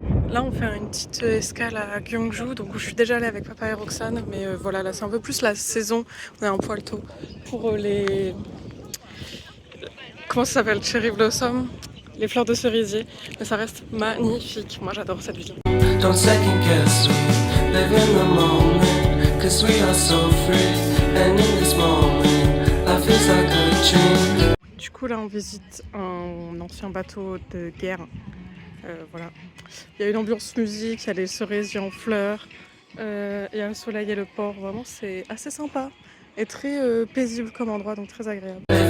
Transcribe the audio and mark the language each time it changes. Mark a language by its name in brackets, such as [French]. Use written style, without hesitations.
[French] Là on fait une petite escale à Gyeongju, donc je suis déjà allée avec papa et Roxane, mais voilà, là c'est un peu plus la saison, on est un poil tôt pour les... Comment ça s'appelle? Cherry Blossom, les fleurs de cerisier, mais ça reste magnifique, moi j'adore cette ville. [English] Don't second guess, we live in the moment, cause we are so free, and in this moment, life is like a dream. [French] Du coup là on visite un ancien bateau de guerre, voilà. Il y a une ambiance musique, il y a les cerisiers en fleurs, il y a le soleil et le port, vraiment c'est assez sympa et très paisible comme endroit, donc très agréable.